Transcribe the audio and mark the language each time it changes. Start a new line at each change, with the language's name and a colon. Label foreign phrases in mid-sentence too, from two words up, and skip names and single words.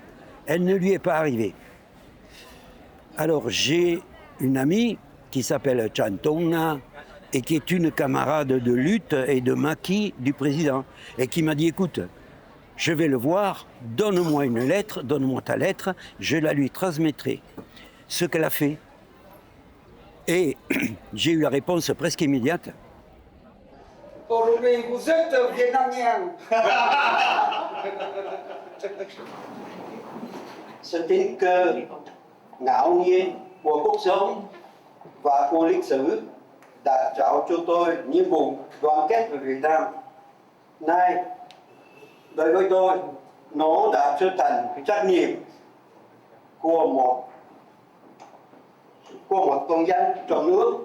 French: Elle ne lui est pas arrivée. Alors j'ai une amie qui s'appelle Chan Tong Na et qui est une camarade de lutte et de maquis du président et qui m'a dit, écoute, je vais le voir, donne-moi une lettre, donne-moi ta lettre, je la lui transmettrai. Ce qu'elle a fait. Et j'ai eu la réponse presque immédiate. Aujourd'hui, vous êtes vietnamien.
Vietnamese: Sự tình cờ ngạo nhiên của cuộc sống và của lịch sử đã trao cho tôi nhiệm vụ đoàn kết với Việt Nam. Nay, đối với tôi, nó đã trở thành cái trách nhiệm của một công dân trong nước.